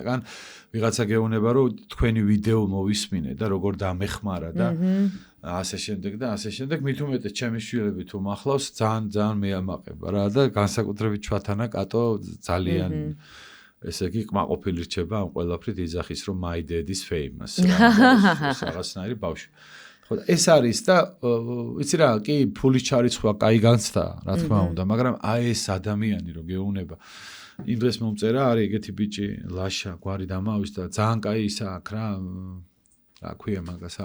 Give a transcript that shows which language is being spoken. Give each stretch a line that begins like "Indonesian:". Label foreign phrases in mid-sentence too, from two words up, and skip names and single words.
Georgian: ან ვიღაცა გეუბნება რომ თქვენი ვიდეო მოვისმინე და როგორ დამეხმარა და ასე შემდეგ და ასე შემდეგ. მით უმეტეს ჩემი შვილები თუ მახლავს ძალიან მეამაყება რა და განსაკუთრებით ჩვათანა კატო ძალიან ესე იგი კმაყოფილი რჩება ამ ყველაფრით იძახის რომ
English: my dad is famous
Georgian: რაღაცნაირი ბავშვი. ხო და ეს არის და იცი რა კი ფულის ჩარიცხვა კაი განცდა რა თქმა უნდა, მაგრამ აი ეს ადამიანი რომ გეუბნება იმ დღეს მომწერა არის ეგეთი ბიჭი ლაშა გვარი დამავის და ძალიან კაი ისა აქ რა ქვია მაგას არ